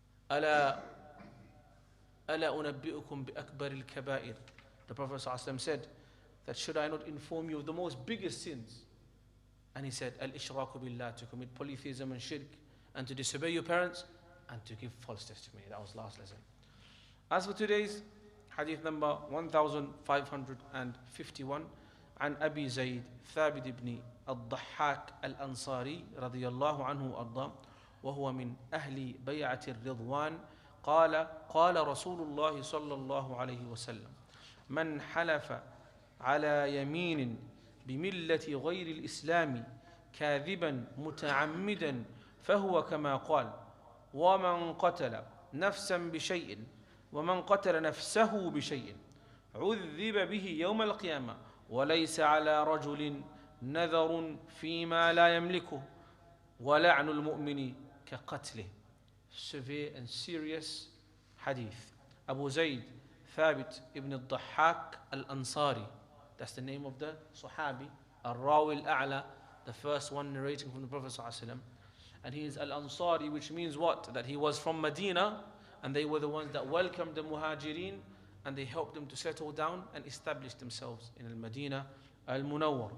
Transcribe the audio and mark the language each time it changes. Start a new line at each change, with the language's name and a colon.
Arabic: أَلَا أُنَبِّئُكُمْ بِأَكْبَرِ الْكَبَائِرِ.
English: The Prophet ﷺ said that, should I not inform you of the most biggest sins? And he said, Al-Ishraku billah, to commit polytheism and shirk, and to disobey your parents, and to give false testimony. That was last lesson. As for today's hadith number 1551,
Arabic: عن أبي زيد ثابت بن الضحاك الأنصاري رضي الله عنه وأرضاه وهو من أهل بيعة الرضوان قال رسول الله صلى الله عليه وسلم من حلف على يمين بملة غير الإسلام كاذبا متعمدا فهو كما قال ومن قتل نفسا بشيء ومن قتل نفسه بشيء عذب به يوم القيامة وليس على رجل نذر فيما لا يملكه ولعن المؤمن كقتله.
English: Severe and serious hadith. Abu Zayd Thabit ibn al-Dhahhak al-Ansari, that's the name of the Sahabi, Al-Rawi al-A'la, the first one narrating from the Prophet ﷺ. And he is Al-Ansari, which means what? That he was from Medina, and they were the ones that welcomed the Muhajirin, and they helped them to settle down and establish themselves in Al-Madinah Al-Munawwar.